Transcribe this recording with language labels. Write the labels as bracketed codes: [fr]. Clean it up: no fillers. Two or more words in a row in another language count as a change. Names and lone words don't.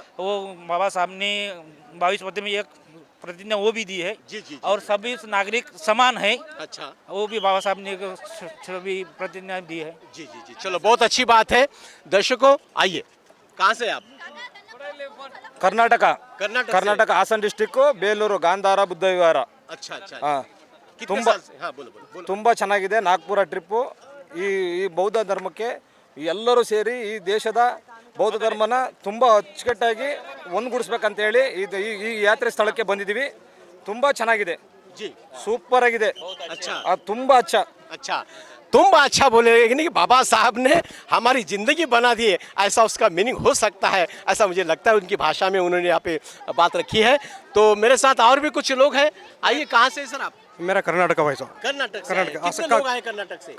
[hi] वो बाबा साहब ने 22 पते में एक प्रतिज्ञा वो भी दी है। जी। और सभी नागरिक समान है। अच्छा। वो भी बाबा साहब ने सभी प्रतिज्ञा दी है। जी चलो बहुत अच्छी बात है। दर्शकों आइए। कहाँ से आप? [kn] कर्नाटक हासन डिस्ट्रिक्ट ಬೇಲೂರು ಗಾಂಧಾರ ಬುದ್ಧ ವಿಹಾರ. [hi] अच्छा अच्छा। हाँ। कितने साल से? हाँ बोलो। [kn] ತುಂಬ ಚೆನ್ನಾಗಿದೆ ನಾಗ್ಪುರ ಟ್ರಿಪ್ಪು. ಈ ಬೌದ್ಧ ಧರ್ಮಕ್ಕೆ ಎಲ್ಲರೂ ಸೇರಿ ಈ ದೇಶದ ಬೌದ್ಧ ಧರ್ಮನ ತುಂಬ ಅಚ್ಚುಕಟ್ಟಾಗಿ ಒಂದುಗೂಡಿಸ್ಬೇಕಂತ ಹೇಳಿ ಈ ಯಾತ್ರೆ ಸ್ಥಳಕ್ಕೆ ಬಂದಿದ್ದೀವಿ. ತುಂಬ ಚೆನ್ನಾಗಿದೆ. [hi] जी [kn] ಸೂಪರ್ ಆಗಿದೆ. [hi] अच्छा [kn] ತುಂಬ ಅಚ್ಚ. [hi] अच्छा। तुम अच्छा बोले लेकिन कि बाबा साहब ने हमारी ज़िंदगी बना दी है, ऐसा उसका मीनिंग हो सकता है, ऐसा मुझे लगता है। उनकी भाषा में उन्होंने यहाँ पे बात रखी है। तो मेरे साथ और भी कुछ लोग हैं। आइए, कहाँ से सर आप? मेरा कर्नाटक वैसा कर्नाटक से कर्नाटक आए। कितने लोग आए कर्नाटक से?